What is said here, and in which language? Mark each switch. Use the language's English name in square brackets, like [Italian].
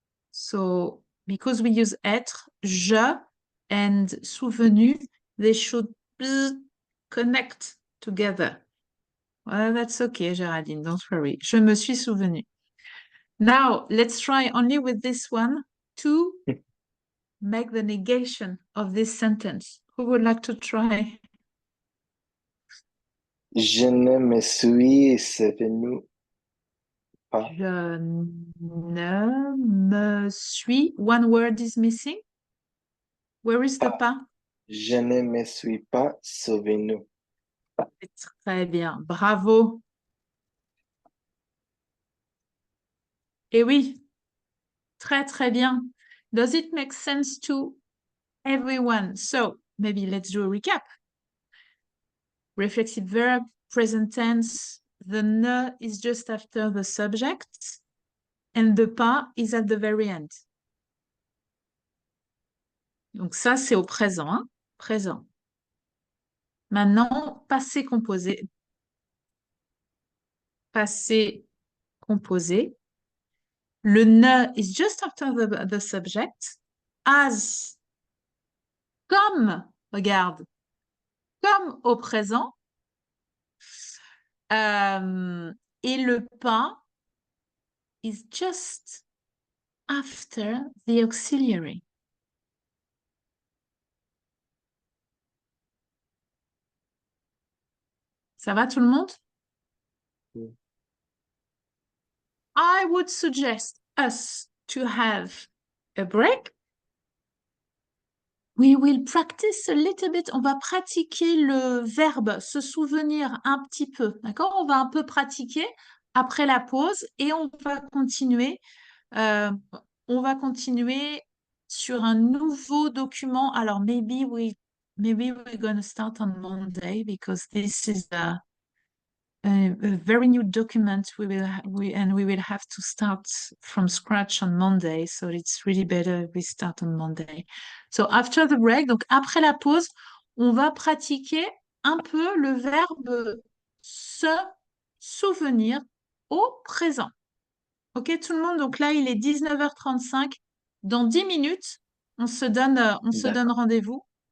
[English] So, because we use être, je and souvenu, they should connect together. Well, that's okay, Géraldine, don't worry. [French] Je me suis souvenu. [English] Now, let's try only with this one to make the negation of this sentence. Who would like to try? [French] Je ne me suis souvenu pas. Je ne me suis. [English] One word is missing. Where is the pas? [French] Je ne me suis pas souvenu. C'est très bien. Bravo. Et oui, très, très bien. [English] Does it make sense to everyone? So maybe let's do a recap. Reflexive verb, present tense. The ne is just after the subject. And the pas is at the very end. [French] Donc ça, c'est au présent. Hein? Présent. Maintenant, passé composé. Passé composé. [English] Le ne is just after the subject. [French] As, comme, regarde, comme au présent. [English] Et le pas is just after the auxiliary. [French] Ça va tout le monde? Oui. [English] I would suggest us to have a break. We will practice a little bit. [French] On va pratiquer le verbe se souvenir un petit peu. D'accord? On va un peu pratiquer après la pause et on va continuer. On va continuer sur un nouveau document. [English] Alors, maybe we're going to start on Monday because this is a very new document. We will have to start from scratch on Monday. So it's really better we start on Monday. So after the break, [French] donc après la pause, on va pratiquer un peu le verbe se souvenir au présent. Ok, tout le monde? Donc là, il est 19h35. Dans 10 minutes, on se donne rendez-vous.